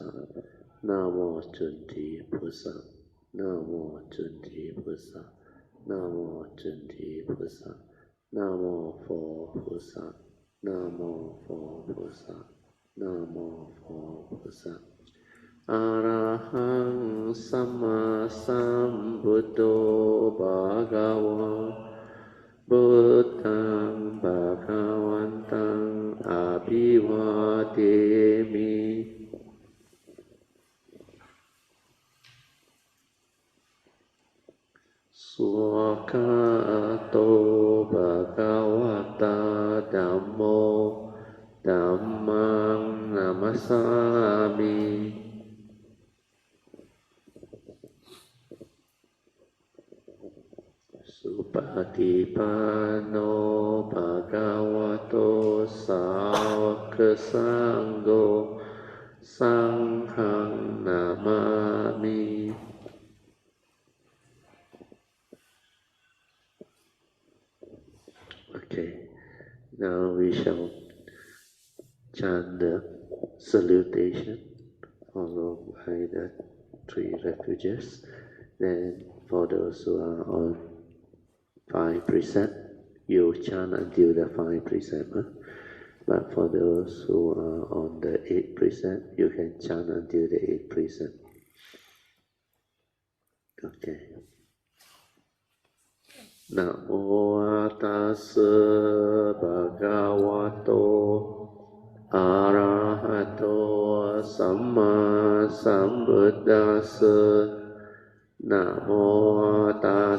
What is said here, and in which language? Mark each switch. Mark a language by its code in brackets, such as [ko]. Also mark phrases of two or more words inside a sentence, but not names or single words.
[zh] 南无准提菩萨，南无准提菩萨，南无准提菩萨，南无佛菩萨，南无佛菩萨，南无佛菩萨。 [pi] Arahaṃ sammāsambuddho bhagavā, buddhaṃ bhaga วันตังอาภิวาเทมิ สุขะโตภะคะวะตาธัมโมธัมมังนามัสสามิ สุปฏิปันโนภะคะวะโตสาวกสังโฆสังฆังนามามิ [en] Okay, now we shall chant the salutation followed by the three refuges. Then for those who are on 5 precepts, you chant until the 5 precepts. But for those who are on the 8 precept, you can chant until the 8 precept. [pi] Okay. นะโมตัสสะภะคะวะโตอะระหะโตสัมมาสัมพุทธัสสะนะโมตัส